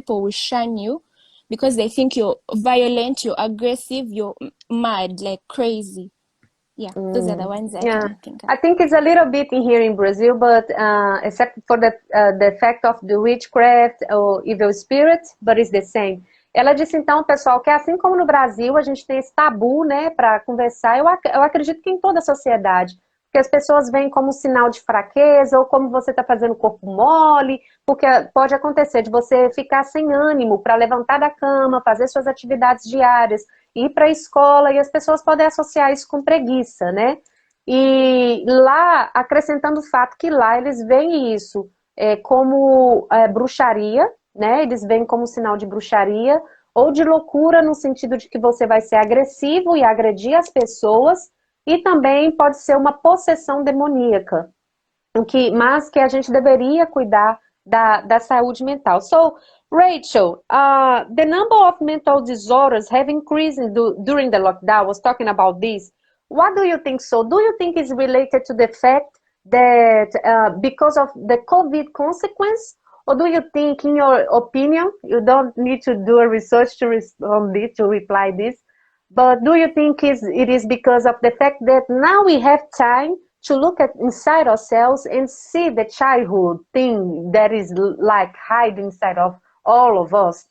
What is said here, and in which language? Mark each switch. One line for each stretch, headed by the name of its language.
English: People will shun you because they think you're violent, you're aggressive, you're mad, like crazy. Yeah, those are the ones I can think of. I think it's a little bit in here in Brazil, but except for the fact of the witchcraft or evil spirit, but it's the same.
Portuguese: Ela disse então, pessoal, que assim como no Brasil a gente tem esse tabu, né, para conversar, eu acredito que em toda a sociedade, porque as pessoas veem como sinal de fraqueza ou como você está fazendo corpo mole, porque pode acontecer de você ficar sem ânimo para levantar da cama, fazer suas atividades diárias, ir para a escola, e as pessoas podem associar isso com preguiça, né? E lá, acrescentando o fato que lá eles veem isso como bruxaria, né? Eles veem como sinal de bruxaria ou de loucura no sentido de que você vai ser agressivo e agredir as pessoas, e também pode ser uma possessão demoníaca, mas que a gente deveria cuidar da saúde mental.
English: So, Rachel, the number of mental disorders have increased during the lockdown. I was talking about this. What do you think so? Do you think it's related to the fact that because of the COVID consequence, or do you think, in your opinion, you don't need to do a research to respond it, to reply this, but do you think it is because of the fact that now we have time to look at inside ourselves and see the childhood thing that is like hiding inside of all of us?